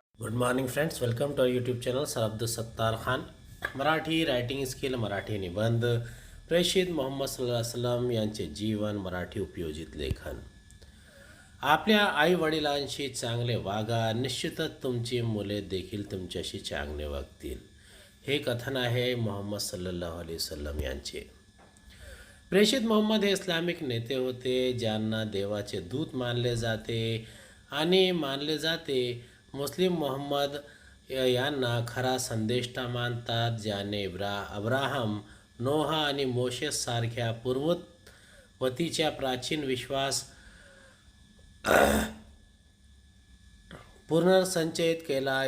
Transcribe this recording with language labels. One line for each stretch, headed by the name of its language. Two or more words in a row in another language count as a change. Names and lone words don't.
English: Good morning friends, welcome to YouTube channel सर अब्दुल सत्तार खान. Marathi writing skill,
Marathi: मराठी निबंध, प्रेषित मोहम्मद
Arabic: صلى الله عليه وسلم
Marathi: यांचे जीवन, मराठी उपयोजित लेखन. आपल्या आई वडिलांशी चांगले वागा, निश्चितच तुमची मुले देखील तुमच्याशी चांगले वागतील. हे कथन आहे मोहम्मद
Arabic: صلى الله عليه وسلم
Marathi: यांचे. प्रेषित मोहम्मद हे इस्लामिक नेते होते ज्यांना देवाचे दूत मानले जाते आणि मानले जाते. मुस्लिम मोहम्मद यांना खरा संदेष्टा मानतात, ज्याने अब्राहम, नोहा आणि मोशेस सारख्या पूर्ववतीच्या प्राचीन विश्वास पुनर्संचयित केला.